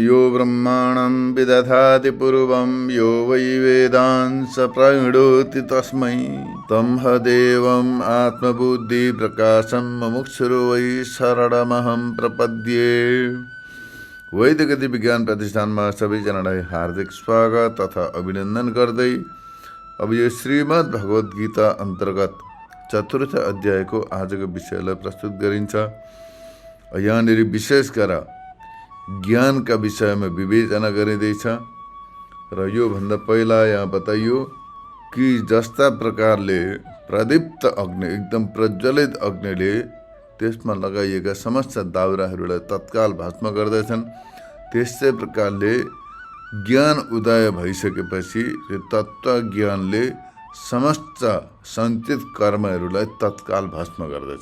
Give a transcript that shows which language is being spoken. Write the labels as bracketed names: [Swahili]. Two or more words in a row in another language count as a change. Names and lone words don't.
[Sanskrit] ब्रह्माणं विदधाति पूर्वं यो वै वेदांस प्रणोति तस्मै तमहदेवम् आत्मबुद्धिप्रकाशं मुमुक्षुर्वै वै शरणमहं प्रपद्ये। [Nepali] वैदिक विज्ञान प्रतिष्ठानमा सबैजनालाई हार्दिक स्वागत तथा अभिनन्दन गर्दै अब यो श्रीमद् भगवत गीता अन्तर्गत चतुर्थ अध्यायको आजको विषयलाई प्रस्तुत गरिन्छ। यहाँनिर विशेष गरेर ज्ञानका विषयमा विवेचना गरिँदैछ र यो भन्दा पहिला यहाँ बताइयो कि जस्ता प्रकारले प्रदीप्त अग्नि एकदम प्रज्वलित अग्निले त्यसमा लगाइएका समस्त दाउराहरूलाई तत्काल भस्म गर्दछन्, त्यस्तै प्रकारले ज्ञान उदय भइसकेपछि यो तत्त्व ज्ञानले समस्त सञ्चित कर्महरूलाई तत्काल भस्म गर्दछ।